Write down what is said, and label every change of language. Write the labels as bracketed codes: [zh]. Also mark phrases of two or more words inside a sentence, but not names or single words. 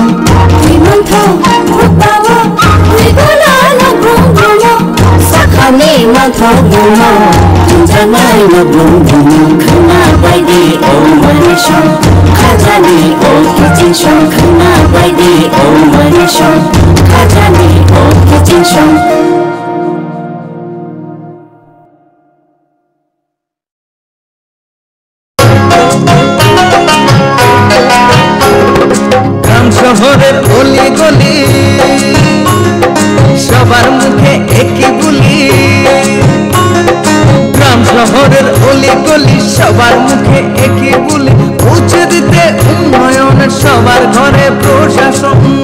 [trp] Dimantho obawo, digola no grumo, sakhani mantho grumo, tunjanai no grumo, khana baidi o mare shom, khajani o kitchen shom, khana baidi o mare shom, khajani o kitchen shom. [bn] শহরের অলি গলি সবার মুখে একই বুলি, গ্রাম শহরের অলি গলি সবার মুখে একই বুলি, পৌঁছে দিতে উন্নয়ন সবার ঘরে প্রশাসন।